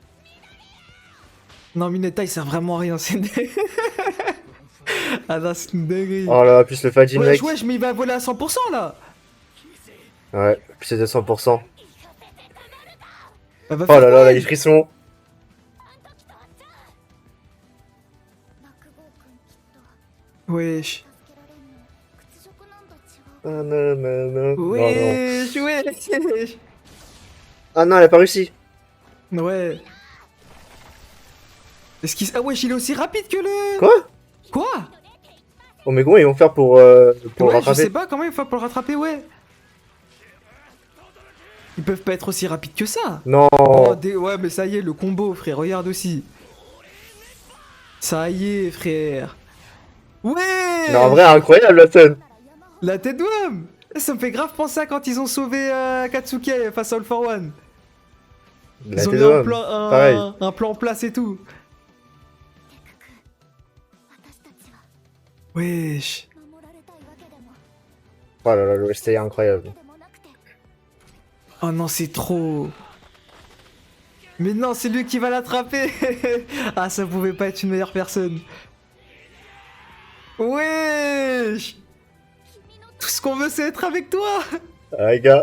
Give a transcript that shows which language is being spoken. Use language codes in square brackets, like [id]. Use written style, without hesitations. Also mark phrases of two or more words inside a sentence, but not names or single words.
[fr] Non, Mineta, il sert vraiment à rien, c'est une... Ah non, c'est une dinguerie. Oh là, plus le Fajin Wesh, mec. wesh, mais il va voler à 100% là. Ouais, plus c'est de 100%. Bah, va Oh faire là là, quoi, là, il- les frissons. [ja] マクゴー君きっと [fr] Wesh. [ja] 助けられんの屈辱なんと違う [fr] Ah, non, non, non. Non, non. Wesh, wesh. Ah non, elle a pas réussi. Ouais. Est-ce qu'il... Ah wesh, il est aussi rapide que le... Quoi? Quoi? Oh, mais comment ils vont faire pour Ouais, le je rattraper? sais pas comment il faut pour le rattraper, ouais. Ils peuvent pas être aussi rapides que ça. Non. Oh, ouais, mais ça y est, le combo, frère, regarde aussi. Ça y est, frère. Ouais. Mais en vrai, incroyable la scène. La tête d'homme. Ça me fait grave penser à quand ils ont sauvé Katsuki face à All for One. La Ils ont tête mis un d'homme. plan, Pareil. un plan en place et tout. [ja] 私たちは [fr] Wesh. [ja] 守られたいわけでも [fr] Oh là là, l'OST est [ja] わ [fr] incroyable. [ja] けでもなくて [fr] Oh non, c'est trop. Mais non, c'est lui qui va l'attraper. Ah, ça pouvait pas être une meilleure personne. Wesh. Tout ce qu'on veut, c'est être avec toi. Ah, les gars.